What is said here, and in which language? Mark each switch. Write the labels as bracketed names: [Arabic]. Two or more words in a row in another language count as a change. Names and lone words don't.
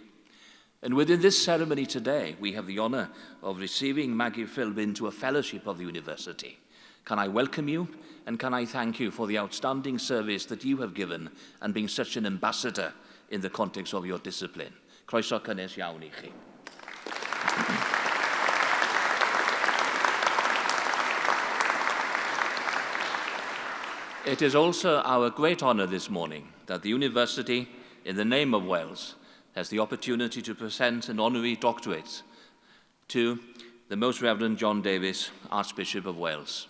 [English] And within this ceremony today, we have the honour of receiving Maggie Philbin to a fellowship of the university. Can I welcome you and can I thank you for the outstanding service that you have given and being such an ambassador in the context of your discipline. [Welsh] Croeso cynnes iawn I chi. [English] It is also our great honour this morning that the university, in the name of Wales, has the opportunity to present an honorary doctorate to the Most Reverend John Davies, Archbishop of Wales.